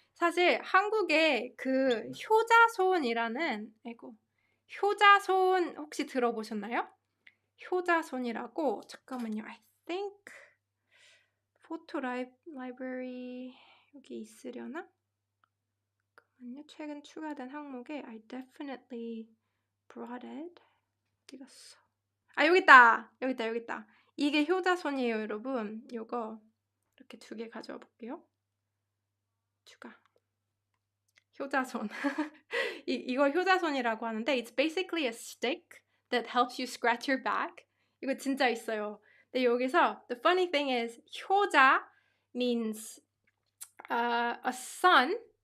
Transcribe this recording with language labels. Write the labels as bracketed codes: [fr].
[ko] 사실 한국에 그 효자손이라는 효자손 혹시 들어보셨나요? 효자손이라고 잠깐만요. [en] I think [ko] 포토 라이브러리 여기 있으려나? 잠깐만요. 최근 추가된 항목에 [en] I definitely brought it. [ko] 어디 갔어? 여기 있다. 이게 효자손이에요, 여러분. 요거 이렇게 2개 가져와 볼게요. 추가. 효자손. 이걸 효자손이라고 하는데 [en] it's basically a stick that helps you scratch your back. [ko] 이거 진짜 있어요. 근데 여기서 [en] the funny thing is 효자 means a son.